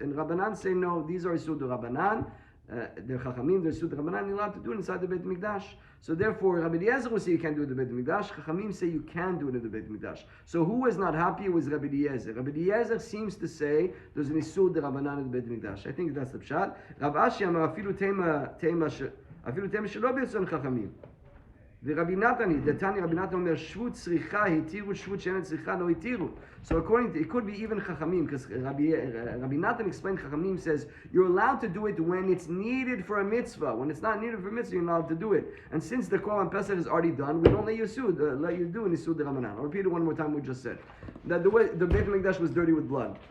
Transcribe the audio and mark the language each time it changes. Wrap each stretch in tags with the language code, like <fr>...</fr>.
<en>And Rabbanan say no. These are Isur Rabbanan. The Chachamim, the Isur Rabbanan. You're allowed to do it inside the Beit Mikdash. So therefore, Rabbi Eliezer will say you can't do it in the Beit Mikdash. Chachamim say you can do it in the Beit Mikdash. So who was not happy was Rabbi Eliezer. Rabbi Eliezer seems to say there's an Isur de Rabbanan in the Beit Mikdash. I think that's the pshat.</en> <he>Rav Ashi amar afilu tema shelo b'yitzon Chachamim. ורבי נתני, דתני רבי נתן אומר, שבות צריכה התירו, שבות שאין צריכה לא התירו.</he> <en>So according to, it could be even Chachamim, because Rabbi Natan explained, Chachamim says, you're allowed to do it when it's needed for a mitzvah. When it's not needed for a mitzvah, you're not allowed to do it. And since the Korban Pesach is already done, we don't let you do an Isur de Rabbanan. I'll repeat it one more time, we just said. That the way, the Beit HaMikdash was dirty with blood.</en>